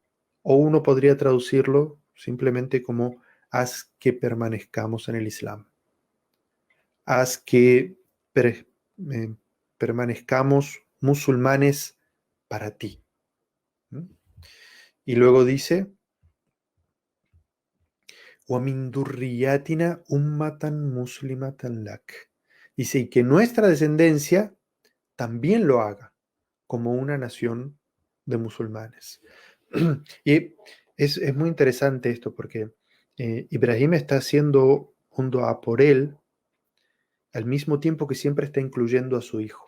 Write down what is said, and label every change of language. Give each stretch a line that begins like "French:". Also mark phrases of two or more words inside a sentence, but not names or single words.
Spanish: O uno podría traducirlo simplemente como haz que permanezcamos en el Islam. Haz que per- eh, permanezcamos musulmanes para ti. ¿Mm? Y luego dice,
Arabic: وَمِن ذُرِّيَّاتِنَا أُمَّةً مُسْلِمَةً لَكَ.
Spanish: Dice, y que nuestra descendencia también lo haga como una nación de musulmanes. Y es muy interesante esto porque Ibrahim está haciendo un dua por él al mismo tiempo que siempre está incluyendo a su hijo.